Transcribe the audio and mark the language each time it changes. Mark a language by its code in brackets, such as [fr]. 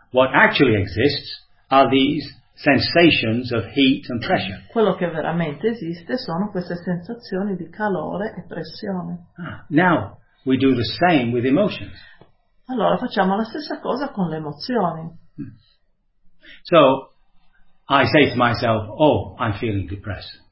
[en] What actually exists are these sensations of heat and pressure. [it] Quello che veramente esiste sono queste sensazioni di calore e pressione. [en] Now we do the same with emotions. [it] Allora facciamo la stessa cosa con le emozioni. [en] So I say to myself, oh, I'm feeling depressed.